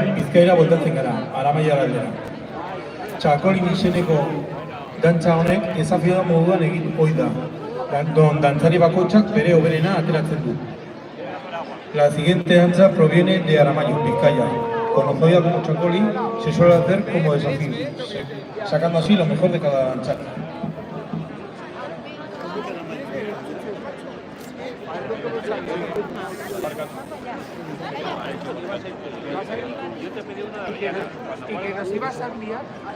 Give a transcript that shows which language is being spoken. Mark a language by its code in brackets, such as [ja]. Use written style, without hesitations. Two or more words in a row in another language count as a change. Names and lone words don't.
[eu] Bizkaira bueltatzen gara, Aramaiara aldera. Txakolin izeneko dantza honek desafio da moduan egin ohi da. Dantzari bakoitzak bere hoberena ateratzen du. [es] La siguiente danza proviene de Aramayo, Vizcaya. Conocida como Chacoli, se suele hacer como desafío, sacando así lo mejor de cada danzante. Y que nos ibas a enviar.